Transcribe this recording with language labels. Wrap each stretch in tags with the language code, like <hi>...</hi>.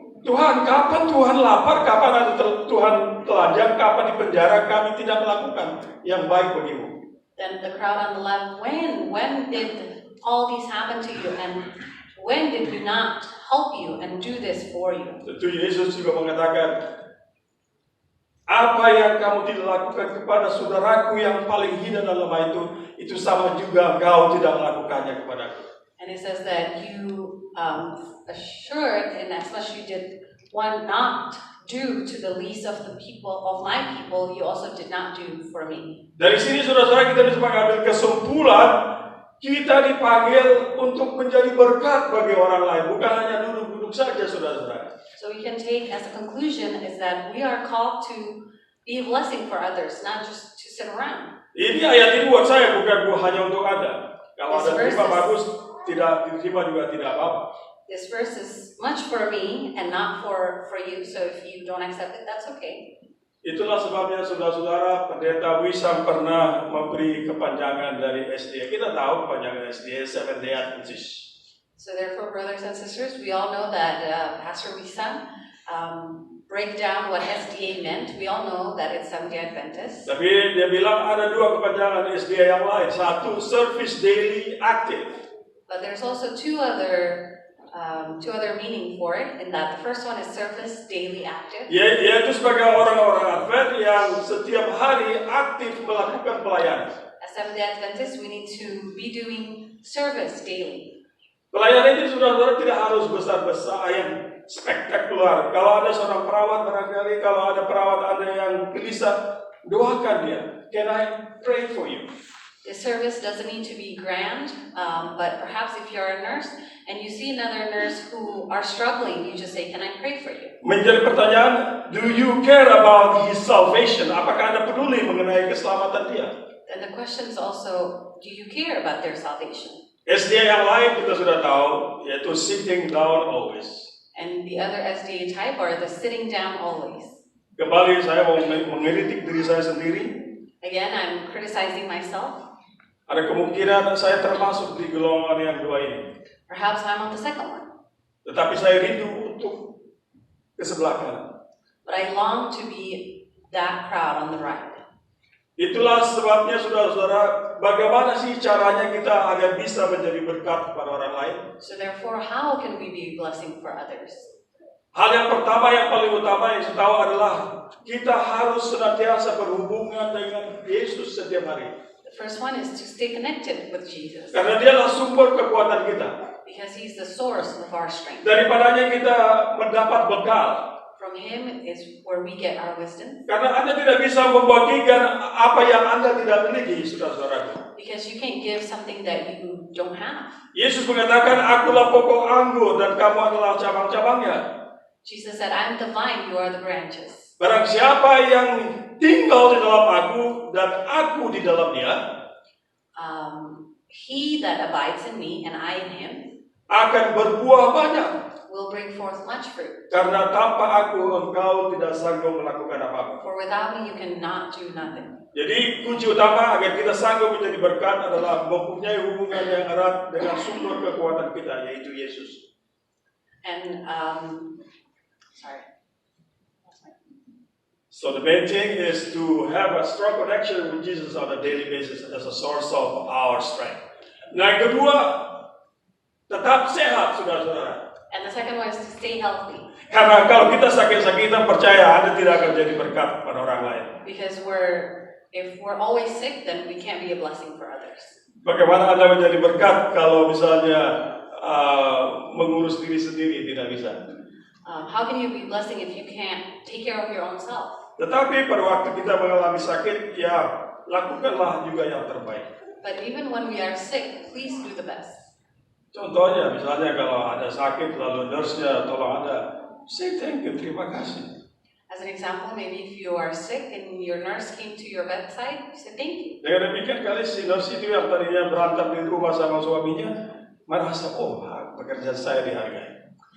<id>Tuhan, kapan Tuhan lapar, kapan ada Tuhan telanjang, kapan di penjara, kami tidak melakukan yang baik bagimu.</id> <en>Then the crowd on the left, when did all these happen to you, and when did we not help you and do this for you?</en> <id>Tentu Yesus juga mengatakan, apa yang kamu tidak lakukan kepada saudaraku yang paling hina dan lemah itu sama juga kau tidak melakukannya kepadaku.</id> <en>And it says that you assured, and as much you did one not do to the least of the people of my people, you also did not do for me.</en> <id>Dari sini saudara-saudara kita bisa mengambil kesimpulan, kita dipanggil untuk menjadi berkat bagi orang lain, bukan hanya duduk-duduk saja saudara-saudara.</id> <en>So we can take as a conclusion is that we are called to be a blessing for others, not just to sit around.</en> <id>Ini ayat ini buat saya, bukan hanya untuk Anda. Kalau</id> <en>This</en> <id>Anda</id> <en>verse</en> <id>terima</id> <en>is-</en> <id>bagus, tidak diterima juga tidak apa-apa.</id> <en>This verse is much for me and not for you, so if you don't accept it, that's okay.</en> <id>Itulah sebabnya saudara-saudara, Pendeta Wisam pernah memberi kepanjangan dari SDA. Kita tahu kepanjangan SDA, Seventh Day Adventist.</id> <en>So therefore, brothers and sisters, we all know that Pastor Wisam break down what SDA meant. We all know that it's Seventh-day Adventist.</en> <id>Tapi dia bilang ada dua kepanjangan SDA yang lain. Satu,</id> <en>Service Daily Active. But there's also two other meaning for it, in that the first one is service daily active.</en> <id>Yaitu sebagai orang-orang Advent yang setiap hari aktif melakukan pelayanan.</id> <en>As Seventh-day Adventists, we need to be doing service daily.</en> <id>Pelayanan itu saudara-saudara tidak harus besar-besar, yang spektakuler. Kalau ada seorang perawat barangkali, kalau ada perawat Anda yang gelisah, doakan dia.</id> <en>Can I pray for you? The service doesn't need to be grand, but perhaps if you're a nurse and you see another nurse who are struggling, you just say, "Can I pray for you?"</en> <id>Menjadi pertanyaan,</id> <en>do you care about his salvation?</en> <id>Apakah Anda peduli mengenai keselamatan dia?</id> <en>And the question is also, do you care about their salvation?</en> <id>SDA yang lain kita sudah tahu, yaitu</id> <en>sitting down always. And the other SDA type are the sitting down always.</en> <id>Kembali saya mau mengkritik diri saya sendiri.</id> <en>Again, I'm criticizing myself.</en> <id>Ada kemungkinan saya termasuk di golongan yang dua ini.</id> <en>Perhaps I'm on the second one.</en> <id>Tetapi saya rindu untuk ke sebelah kanan.</id> <en>But I long to be that crowd on the right.</en> <id>Itulah sebabnya saudara-saudara, bagaimana sih caranya kita agar bisa menjadi berkat kepada orang lain?</id> <en>So therefore, how can we be a blessing for others?</en> <id>Hal yang pertama, yang paling utama yang saya tahu adalah kita harus senantiasa berhubungan dengan Yesus setiap hari.</id> <en>The first one is to stay connected with Jesus,</en> <id>Karena dialah sumber kekuatan kita.</id> <en>because He's the source of our strength.</en> <id>Daripadanya kita mendapat bekal.</id> <en>From Him is where we get our wisdom,</en> <id>Karena Anda tidak bisa membagikan apa yang Anda tidak miliki, saudara-saudara.</id> <en>because you can't give something that you don't have.</en> <id>Yesus mengatakan, akulah pokok anggur dan kamu adalah cabang-cabangnya.</id> <en>Jesus said, "I'm the vine, you are the branches."</en> <id>Barang siapa yang tinggal di dalam aku dan aku di dalam dia,</id> <en>He that abides in me and I in Him</en> <id>akan berbuah banyak.</id> <en>will bring forth much fruit.</en> <id>Karena tanpa aku engkau tidak sanggup melakukan apa-apa.</id> <en>For without me you cannot do nothing.</en> <id>Jadi kunci utama agar kita sanggup menjadi berkat adalah mempunyai hubungan yang erat dengan sumber kekuatan kita, yaitu Yesus.</id> <en>And sorry. So the main thing is to have a strong connection with Jesus on a daily basis as a source of our strength.</en> <id>Nah, yang kedua, tetap sehat, saudara-saudara.</id> <en>And the second one is to stay healthy,</en> <id>Karena kalau kita sakit-sakitan, percaya Anda tidak akan jadi berkat pada orang lain.</id> <en>because if we're always sick, then we can't be a blessing for others.</en> <id>Bagaimana Anda menjadi berkat kalau misalnya mengurus diri sendiri tidak bisa?</id> <en>How can you be blessing if you can't take care of your own self?</en> <id>Tetapi pada waktu kita mengalami sakit, ya lakukanlah juga yang terbaik.</id> <en>But even when we are sick, please do the best.</en> <id>Contohnya, misalnya kalau ada sakit, lalu nurse-nya tolong Anda,</id> <en>say thank you,</en> <id>terima kasih.</id> <en>As As an example, maybe if you are sick and your nurse came to your bedside, you said thank you.</en> <id>Dengan demikian kali si nurse itu yang tadinya berantem di rumah sama suaminya merasa, oh, pekerjaan saya dihargai.</id>